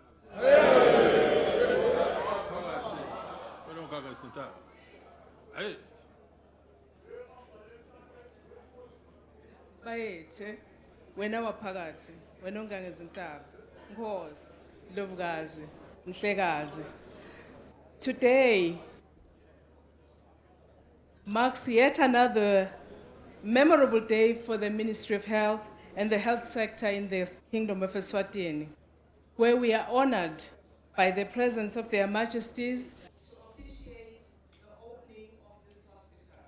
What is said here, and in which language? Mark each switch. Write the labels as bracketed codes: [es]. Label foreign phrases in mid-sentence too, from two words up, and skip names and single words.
[ss] Bayethe wena waphakathi wena ongangezintaba Nkosi Ndlovukazi Mhlekazi. [en] Today marks yet another memorable day for the Ministry of Health and the health sector in the Kingdom of Eswatini, where we are honored by the presence of their Majesties to officiate the opening of this hospital.